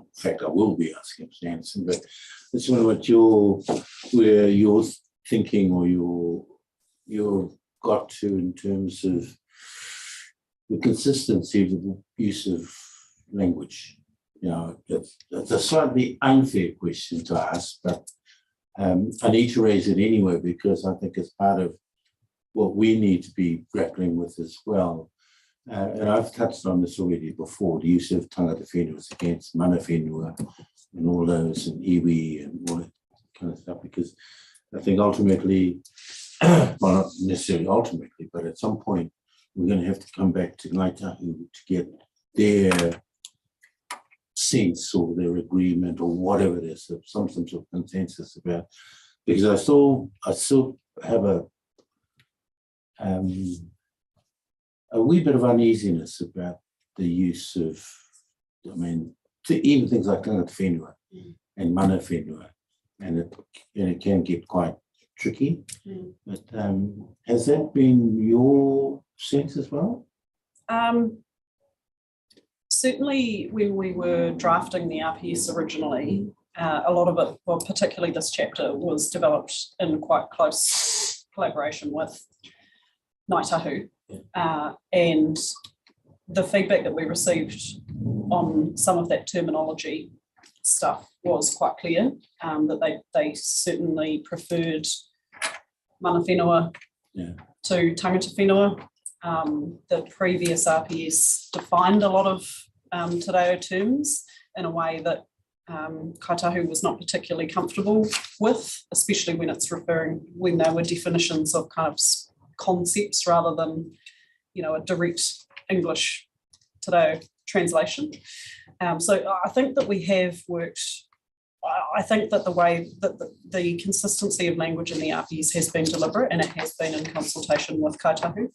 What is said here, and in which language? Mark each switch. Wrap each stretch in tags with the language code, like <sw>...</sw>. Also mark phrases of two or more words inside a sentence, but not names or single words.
<en>In fact, I will be asking Mr. Anderson, but I just wonder where you're thinking or you're got to in terms of the consistency of the use of language. You know, it's a slightly unfair question to ask, but I need to raise it anyway because I think it's part of what we need to be grappling with as well. And I've touched on this already before, the use of</en> <mi>tangata whenua</mi> <en>against</en> <mi>mana whenua</mi> <en>and all those, and iwi and all that kind of stuff, because I think ultimately, well, not necessarily ultimately, but at some point, we're going to have to come back to Ngāi Tahu to get their sense or their agreement or whatever it is, some sort of consensus about, because I still have a wee bit of uneasiness about the use of, I mean, even things like</en> <mi>tangata whenua</mi> <en>and</en> <mi>mana whenua,</mi> <en>and it can get quite tricky. But has that been your sense as well? Certainly when we were drafting the RPS originally, a lot of it, well, particularly this chapter, was developed in quite close collaboration with Ngāi Tahu. And the feedback that we received on some of that terminology stuff was quite clear, that they certainly preferred</en> <mi>mana whenua</mi> <en>to</en> <mi>tangata whenua.</mi> <en>The previous RPS defined a lot of</en> <mi>te reo</mi> <en>terms in a way that Kaitahu was not particularly comfortable with, especially when they were definitions of kind of concepts rather than, you know, a direct English</en> <mi>te reo</mi> <en>translation. So I think that we have worked, I think that the way that the consistency of language in the RPS has been deliberate, and it has been in consultation with Kaitahu.</en>